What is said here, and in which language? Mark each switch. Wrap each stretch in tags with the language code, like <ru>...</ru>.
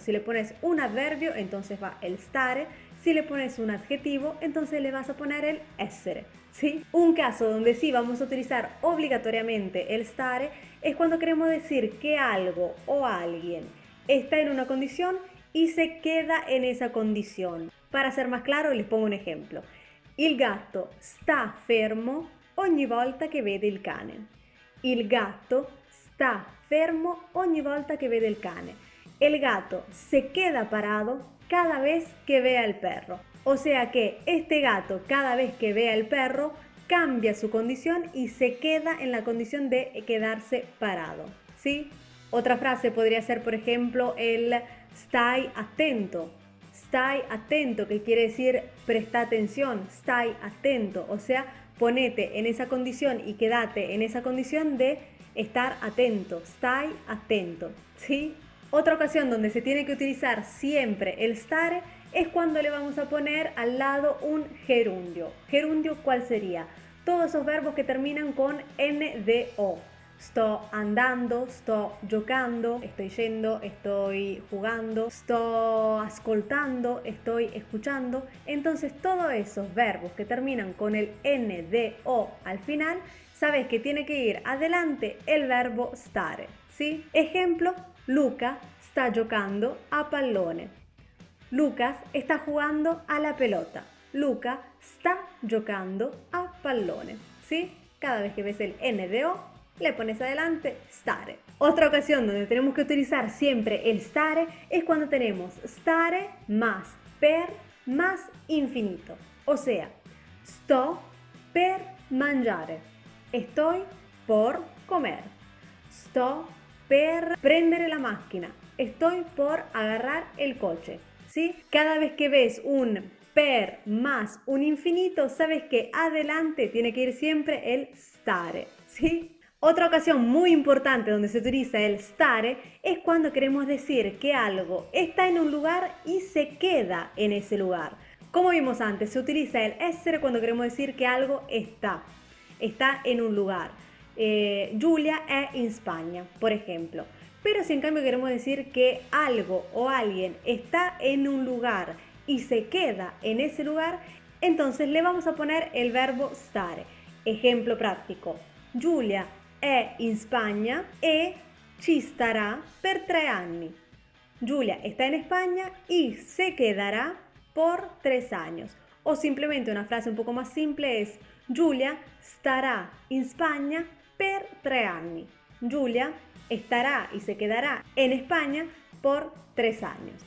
<es>Si le pones un adverbio, entonces va el stare. Si le pones un adjetivo, entonces le vas a poner el essere, ¿sí? Un caso donde sí vamos a utilizar obligatoriamente el stare es cuando queremos decir que algo o alguien está en una condición y se queda en esa condición. Para ser más claro, les pongo un ejemplo.</es> <it>Il gatto sta fermo ogni volta che vede il cane. Il gatto sta fermo ogni volta que vede el cane.</it> <es>El gato se queda parado cada vez que ve al perro. O sea que este gato cada vez que ve al perro cambia su condición y se queda en la condición de quedarse parado, ¿sí? Otra frase podría ser, por ejemplo, el stai attento. Stai attento, que quiere decir presta atención,</es> <it>stai attento,</it> <es>o sea, ponete en esa condición y quédate en esa condición de estar atento, stai attento, ¿sí? Otra ocasión donde se tiene que utilizar siempre el stare es cuando le vamos a poner al lado un gerundio. ¿Gerundio cuál sería? Todos esos verbos que terminan con NDO.</es> <it>Sto andando, sto giocando,</it> <es>estoy yendo, estoy jugando,</es> <it>sto ascoltando,</it> <es>estoy escuchando. Entonces todos esos verbos que terminan con el NDO al final, sabes que tiene que ir adelante el verbo stare, ¿sí?</es> <it>Ejemplo, Luca sta giocando a pallone.</it> <es>Lucas está jugando a la pelota.</es> <it>Luca sta giocando a pallone,</it> <es>¿sí? Cada vez que ves el NDO, le pones adelante stare. Otra ocasión donde tenemos que utilizar siempre el stare es cuando tenemos stare más per más infinito.</es> <it>O sea, sto per mangiare.</it> <es>Estoy por comer.</es> <it>Sto per prendere la macchina.</it> <es>Estoy por agarrar el coche, ¿sí? Cada vez que ves un per más un infinito, sabes que adelante tiene que ir siempre el stare, ¿sí? Otra ocasión muy importante donde se utiliza el stare es cuando queremos decir que algo está en un lugar y se queda en ese lugar. Como vimos antes, se utiliza el essere cuando queremos decir que algo está en un lugar.</es> <it>Giulia è in Spagna, por ejemplo.</it> <es>Pero si en cambio queremos decir que algo o alguien está en un lugar y se queda en ese lugar, entonces le vamos a poner el verbo stare. Ejemplo práctico.</es> <it>Giulia è in Spagna e ci starà per 3 anni.</it> <es>Giulia está en España y se quedará por 3 años. O simplemente una frase un poco más simple es</es> <it>Giulia starà in Spagna per 3 anni.</it> <es>Giulia estará y se quedará en España por 3 años.</es>